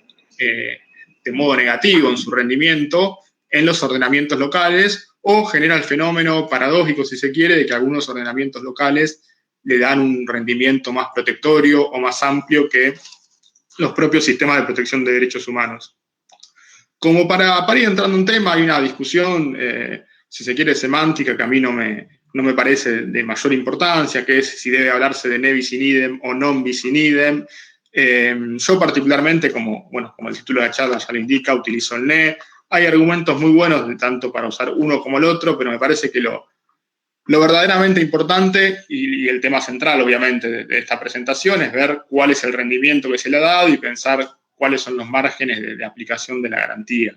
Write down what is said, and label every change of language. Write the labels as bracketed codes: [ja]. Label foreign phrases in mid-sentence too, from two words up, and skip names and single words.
[es] de modo negativo en su rendimiento en los ordenamientos locales, o genera el fenómeno paradójico, si se quiere, de que algunos ordenamientos locales le dan un rendimiento más protectorio o más amplio que los propios sistemas de protección de derechos humanos. Como para ir entrando en un tema, hay una discusión, si se quiere, semántica, que a mí no me parece de mayor importancia, que es si debe hablarse de [la] ne bis in idem [es] o [la] non bis in idem. [es] Yo particularmente, como el título de la charla ya lo indica, utilizo el ne. Hay argumentos muy buenos tanto para usar uno como el otro, pero me parece que lo verdaderamente importante y el tema central, obviamente, de esta presentación es ver cuál es el rendimiento que se le ha dado y pensar cuáles son los márgenes de aplicación de la garantía.